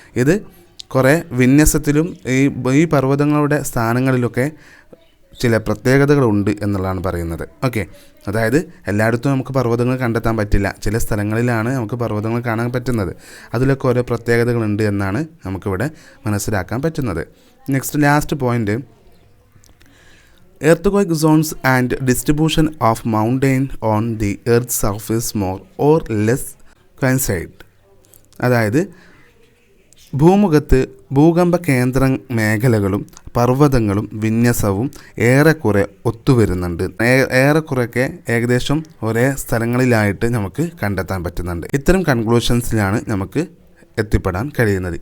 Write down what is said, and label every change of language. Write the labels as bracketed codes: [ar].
[ml] ഇത് കുറേ വിന്യാസത്തിലും ഈ പർവ്വതങ്ങളുടെ സ്ഥാനങ്ങളിലൊക്കെ ചില പ്രത്യേകതകളുണ്ട് എന്നുള്ളതാണ് പറയുന്നത്. ഓക്കെ, അതായത് എല്ലായിടത്തും നമുക്ക് പർവ്വതങ്ങൾ കണ്ടെത്താൻ പറ്റില്ല. ചില സ്ഥലങ്ങളിലാണ് നമുക്ക് പർവ്വതങ്ങൾ കാണാൻ പറ്റുന്നത്. അതിലൊക്കെ ഓരോ പ്രത്യേകതകളുണ്ട് എന്നാണ് നമുക്കിവിടെ മനസ്സിലാക്കാൻ പറ്റുന്നത്. [en] Next last point, Earthquake zones and distribution of mountain on the Earth's surface more or less coincide. [ml] അതായത് ഭൂമുഖത്ത് ഭൂകമ്പ കേന്ദ്ര മേഖലകളും പർവ്വതങ്ങളും വിന്യാസവും ഏറെക്കുറെ ഒത്തുവരുന്നുണ്ട്. ഏറെക്കുറെയൊക്കെ ഏകദേശം ഒരേ സ്ഥലങ്ങളിലായിട്ട് നമുക്ക് കണ്ടെത്താൻ പറ്റുന്നുണ്ട്. ഇത്തരം കൺക്ലൂഷൻസിലാണ് നമുക്ക് എത്തിപ്പെടാൻ കഴിയുന്നത്.